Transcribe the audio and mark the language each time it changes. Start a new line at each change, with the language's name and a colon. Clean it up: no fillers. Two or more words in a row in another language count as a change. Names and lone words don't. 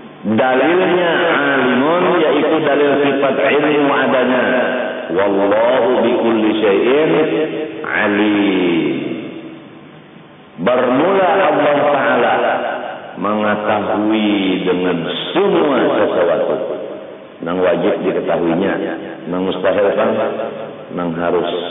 Indonesian: Dalilnya alimun, yaitu dalil sifat ilmu adanya.
Arabic: والله بكل شيء عليم.
Indonesian: Bermula Allah Ta'ala mengetahui dengan semua sesuatu.
Banjar: Nang wajib diketahuinya, nang mustahil kan, nang harus.